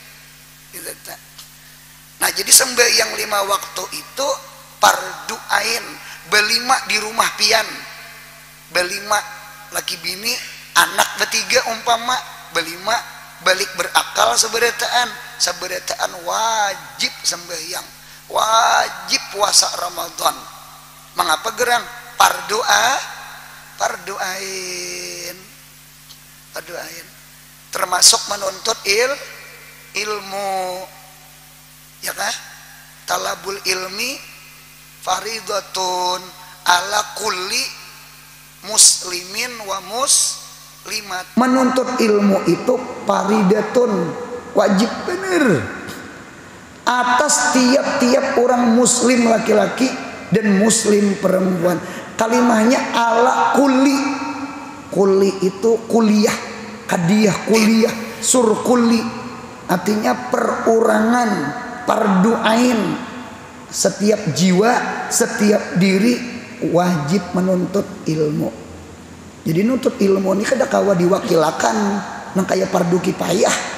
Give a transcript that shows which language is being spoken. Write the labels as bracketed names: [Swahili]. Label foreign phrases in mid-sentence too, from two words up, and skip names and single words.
[Banjar] Nah jadi sembahyang 5 waktu itu fardu ain, belima di rumah pian, belima laki bini anak bertiga umpama, belima balik berakal seberetaan wajib sembahyang, wajib puasa Ramadan. Mengapa gerang fardu ain, termasuk menuntut ilmu, ya kan? [Arabic] طلب العلم فريضة على كل مسلم ومسلمة. [Banjar] Menuntut ilmu itu faridatun, wajib bener atas tiap-tiap orang muslim laki-laki dan muslim perempuan. Kalimahnya [Arabic] على كل, [Banjar] kulli itu kuliah, hadiah kuliah, surkulli, artinya perorangan, fardu ain. Setiap jiwa, setiap diri wajib menuntut ilmu. Jadi nuntut ilmu ini kada kawa diwakilakan nang kaya fardu kifayah.